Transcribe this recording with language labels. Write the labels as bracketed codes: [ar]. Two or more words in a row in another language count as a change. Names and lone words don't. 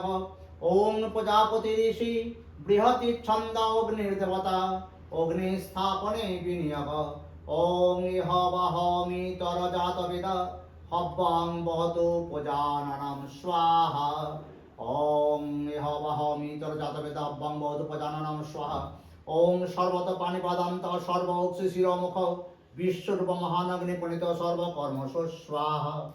[sa] ওম প্রজাপতি ঋষি বৃহতি ছন্দ অগ্নির্দেবতা অগ্নি স্থাপনে বিনিয়োগ। ওম ইহ বাহমি তর জাতবেদ হব্বং বহতু প্রজাননম স্বাহা। ওম ইহ বাহমি তর জাতবেদ হব্বং বহতু প্রজাননম স্বাহা। ওম সর্বত পানিপাদান্ত সর্ব অক্ষি শিরোমুখ বিশ্বরূপ মহানগ্নি প্রণীত সর্বকর্মসু স্বাহা।